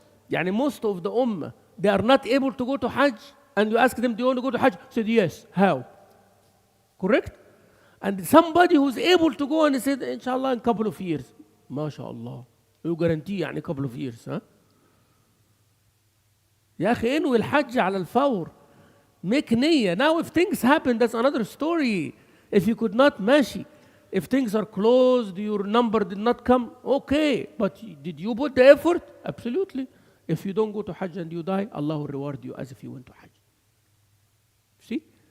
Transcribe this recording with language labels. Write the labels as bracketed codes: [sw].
[en] يعني most of the ummah they are not able to go to Hajj, and you ask them, do you want to go to Hajj? Said yes. How? Correct? And somebody who's able to go and he said, inshallah, in a couple of years. MashaAllah. You guarantee يعني couple of years, huh? [ar] يا أخي انوي الحج على الفور. [en] Make نية. Now if things happen, that's another story. If you could not, ماشي. If things are closed, your number did not come, okay. But did you put the effort? Absolutely. If you don't go to Hajj and you die, Allah will reward you as if you went to Hajj. See?